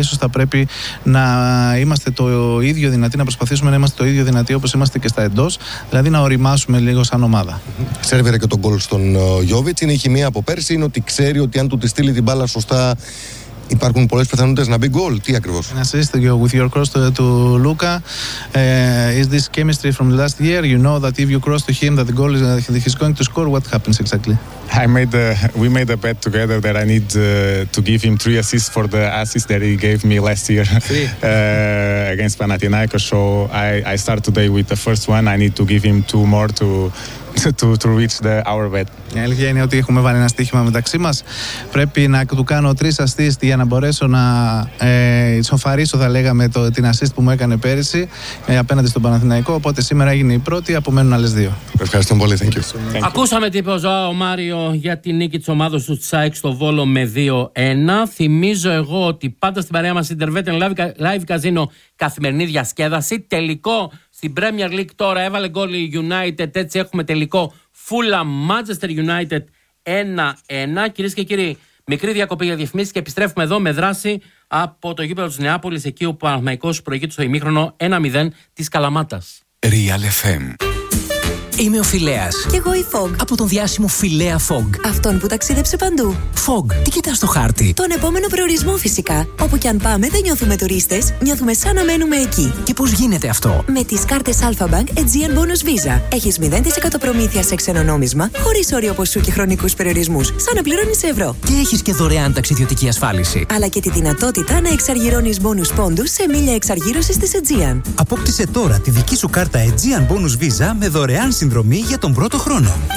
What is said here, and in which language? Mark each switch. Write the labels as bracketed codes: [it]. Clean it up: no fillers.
[el] Ίσως θα πρέπει να είμαστε το ίδιο δυνατοί, να προσπαθήσουμε να είμαστε το ίδιο δυνατοί όπως είμαστε και στα εντός, δηλαδή να οριμάσουμε λίγο σαν ομάδα. Σέρβιρε και τον γκολ στον Γιώβιτς. Είναι η χημεία από πέρσι, είναι ότι ξέρει ότι αν του τη στείλει την μπάλα σωστά, υπάρχουν πολλές πιθανότητες να μπει γκολ. Τι ακριβώς? [en] Να assist with your cross to Luca. Is this chemistry from last year? You know that if you cross to him, that the goal is that he's going to score. What happens exactly? We made a bet together that I need to give him 3 assists for the assist that he gave me last year against Panathinaikos. So I start today with the first one. I need to give him 2 more to reach our bet. [el] Η αλήθεια είναι ότι έχουμε βάλει ένα στοίχημα μεταξύ μας. Πρέπει να του κάνω 3 assists για να μπορέσω να ισοφαρίσω, θα λέγαμε, την assist που μου έκανε πέρυσι απέναντι στον Παναθηναϊκό. Οπότε σήμερα έγινε η πρώτη, απομένουν άλλες 2. Ευχαριστώ πολύ. [en] Thank you. [el] Ακούσαμε τι είπε ο Μάριο για την νίκη της ομάδας του ΣΑΕΚ στο Βόλο με 2-1. Θυμίζω εγώ ότι πάντα στην παρέα μας Ιντερβέτεν Live Casino, καθημερινή διασκέδαση. Τελικό στην Premier League τώρα, έβαλε γκολ η United, έτσι έχουμε τελικό Fulham Manchester United 1-1. Κυρίες και κύριοι, μικρή διακοπή για διαφημίσεις και επιστρέφουμε εδώ με δράση από το γήπεδο της Νεάπολης, εκεί όπου ο Παναθηναϊκός προηγείται στο ημίχρονο 1-0 της Καλαμάτας. Real FM. Είμαι ο Φιλέας. Και εγώ η Φογκ. Από τον διάσημο Φιλέα Φογκ. Αυτόν που ταξίδεψε παντού. Φογκ, τι κοιτάς στο χάρτη? Τον επόμενο προορισμό φυσικά. Όπου κι αν πάμε δεν νιώθουμε τουρίστες, νιώθουμε σαν να μένουμε εκεί. Και πώς γίνεται αυτό? Με τις κάρτες Alpha Bank Aegean Bonus Visa. Έχεις 0% προμήθεια σε ξενονόμισμα, χωρίς όριο ποσού και χρονικούς περιορισμούς. Σαν να πληρώνεις ευρώ. Και έχεις και δωρεάν ταξιδιωτική ασφάλιση. Αλλά και τη δυνατότητα να εξαργυρώνεις bonus πόντους σε μίλια εξαργύρωσης της Aegean. Απόκτησε τώρα τη δική σου κάρτα Aegean Bonus Visa με δωρεάν συνδρομή για τον πρώτο χρόνο.